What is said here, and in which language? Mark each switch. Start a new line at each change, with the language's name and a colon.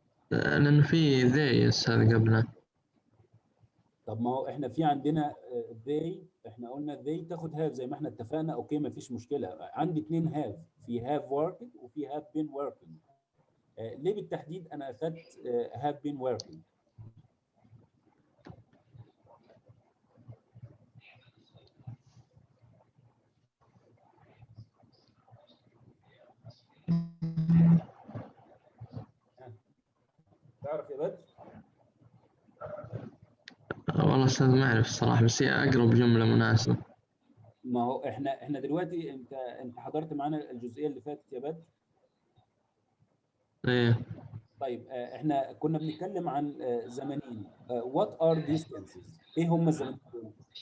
Arabic: لأن في they هذا قبله. طب ما هو احنا في عندنا they، احنا قلنا they تاخد have زي ما احنا اتفقنا. اوكي مفيش مشكله. عندي 2 have، في
English: have worked
Arabic: وفي
English: have been working.
Arabic: ليه بالتحديد انا اخدت
English: have been working؟
Arabic: تعرف يا بدر؟ والله أستاذ ما أعرف الصراحة، بس هي أقرب جملة مناسبة. ما هو احنا دلوقتي انت حضرت معانا الجزئيه اللي فاتت يا بدر؟ إيه. طيب احنا كنا بنتكلم عن زمانين.
English: what are these tenses؟
Arabic: ايه هم الزمانين دول؟